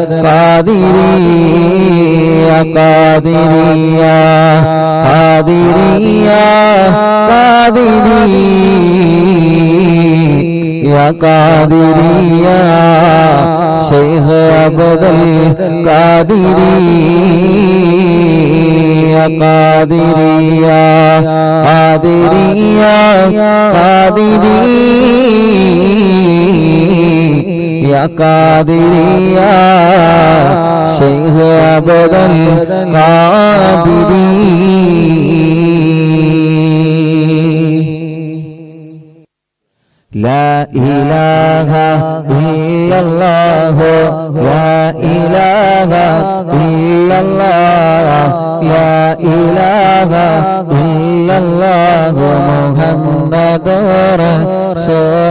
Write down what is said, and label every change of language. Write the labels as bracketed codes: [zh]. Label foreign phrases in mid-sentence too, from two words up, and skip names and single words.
[ar] ഖാദിരിയ ഖാദിരിയ ഖാദിരിയ ഖാദിരിയ ഖാദിരിയ ശൈഖ് അബ്ദുൽ ഖാദിരിയ ഖാദിരിയ ഖാദിരിയ ഖാദിരിയ ഖാദിരിയ ശൈഖ് അബ്ദുൽ ഖാദിരി لا إله إلا الله لا إله إلا الله لا إله إلا الله محمد رسول